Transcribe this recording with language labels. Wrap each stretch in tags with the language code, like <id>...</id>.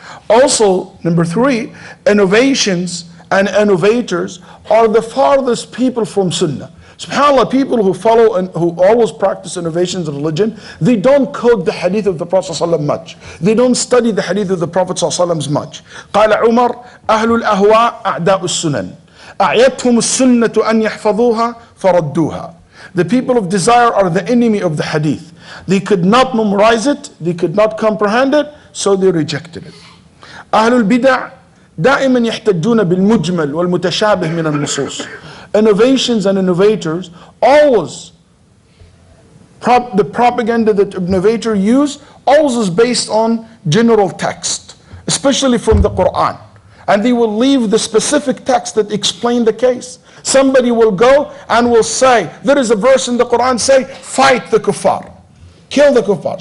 <en>Also, number 3, innovations and innovators are the farthest people from Sunnah. SubhanAllah, people who follow and who always practice innovations in religion, they don't quote the hadith of the Prophet ﷺ much. They don't study the hadith of the Prophet ﷺ much.</en> <ar>قال عمر أهل الأهواء أعداء السنن أعيتهم السنة أن يحفظوها فردوها.</ar> <en>The people of desire are the enemy of the hadith. They could not memorize it, they could not comprehend it, so they rejected it.</en> <ar>أهل البدع دائما يحتجون بالمجمل والمتشابه من النصوص.</ar> <en>Innovations and innovators always, the propaganda that innovator use always is based on general text, especially from the Quran. And they will leave the specific text that explain the case. Somebody will go and will say, there is a verse in the Quran say, fight the kuffar, kill the kuffar.</en>